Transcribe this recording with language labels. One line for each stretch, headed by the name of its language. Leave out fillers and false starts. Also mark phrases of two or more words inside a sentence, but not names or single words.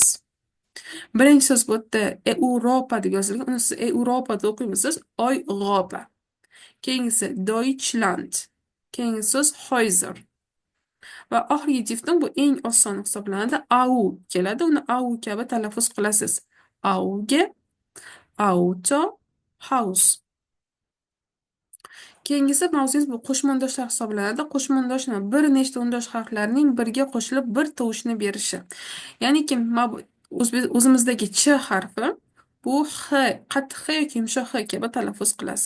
Uzbek: Birinchi so'z bu yerda Europa deb yozilgan. Uni siz Europa deb o'qiysiz. Europa. Keyingisi Deutschland. Keyingi so'z Häuser. Va oxirgi diftong bu eng oson hisoblanadi. Au keladi. Uni au kabi talaffuz qilasiz. Auge, auto, house. Keyingisi mavzuyimiz bu qo'shma undoshlar hisoblanadi. Qo'shma undoshni bir nechta undosh harflarning birga qo'shilib bir tovushni berishi. Ya'niki o'zimizdagi ch harfi bu qattiq h yoki yumshoq h kabi talaffuz qilasiz.